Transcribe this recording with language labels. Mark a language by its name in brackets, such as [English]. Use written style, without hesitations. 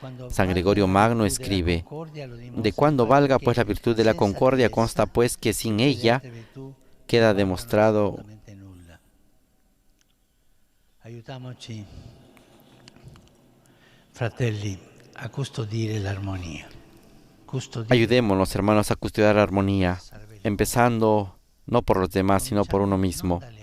[Spanish] San Gregorio Magno escribe: de cuando valga pues la virtud de la concordia, consta pues que sin ella queda demostrado. [Italian] Aiutiamoci, fratelli, a custodire l'armonia. [Spanish] Ayudémonos, hermanos, a custodiar la armonía, empezando no por los demás, sino por uno mismo.